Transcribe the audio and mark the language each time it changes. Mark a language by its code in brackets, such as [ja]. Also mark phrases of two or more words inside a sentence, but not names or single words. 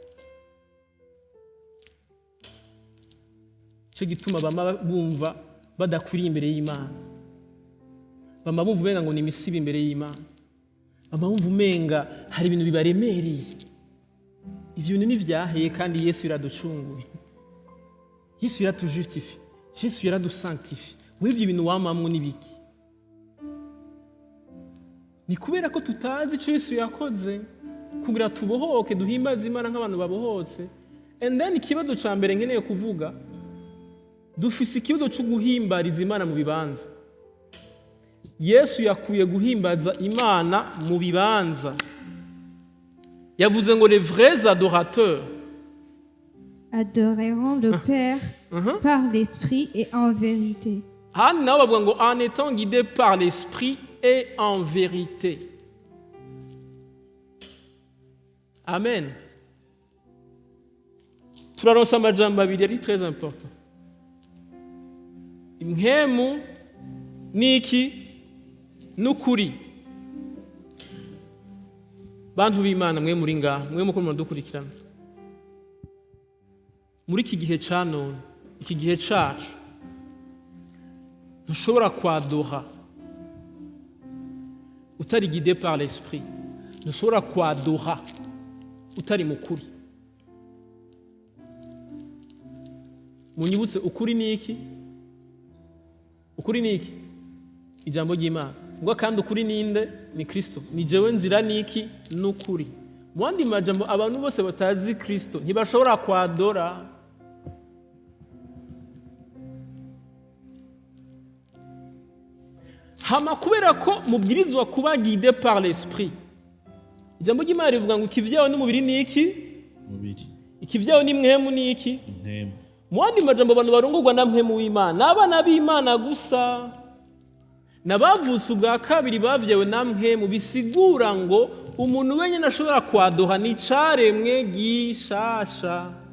[rn] cyo gituma bama bumva badakwiriye imbere y'Imana bama bumva umenga ngo ni imisiba imbere y'Imana bama bumva umenga hari ibintu bibaremereye ivyo bintu nivyaheye kandi Yesu yaraducunguye [fr] Yesu yaratujustifie [rn] Yesu yaradusanctifie wivyo ibintu wamamwe nibiki ni kubera ko tutazi ico Yesu yakoze kugira tubohoke duhimbaze Imana nk'abantu babohotse [en] and then [rn] ikibazo ca mbere nkeneye kuvuga dufise ikibazo cyo guhimbariza Imana mu bibanza Yesu yakuye guhimbaza Imana mu bibanza yavuze ngo [fr] les vrais adorateurs adoreront le Père par l'esprit et en vérité. [rn] hano nabo bavuga ngo [fr] en étant guidés par l'esprit et en vérité. [rn] Amen. turaronsa amajambo abiri ari [fr] très important. [rn] Impemu niki n'ukuri. Bantu b'Imana mwe muri ngaha, mwe muko muradukurikirana. Muri iki gihe ca none, iki gihe cacu, ntushobora kwadoha utari [fr] guidé par l'esprit. [rn] Ntushobora kwadoha utari mukuri. Munyibutse ukuri ni iki? Ukuri ni iki? Ijambo ry'Imana. Ngo kandi ukuri ninde? Ni Kristo. Ni jewe nzira ni iki? N'ukuri. Mwandi majambo abantu bose batazi Kristo ntibashobora kwadora. Hama kubera ko mubwirizwa kuba [fr] guidé par l'esprit. [rn] Ijambo ry'Imana rivuga ngo ikivyaho n'umubiri ni iki? Mubiri. Ikivyaho ni mwemu ni iki? Mwemu. Mwandi majambo abantu barongorwa na mpemu w'Imana. N'abana b'Imana gusa. Nabavutse ubwa kabiri bavyewe na mpemu bisigura ngo umuntu wenyine ashobora kwadoha ni caremwe gishasha.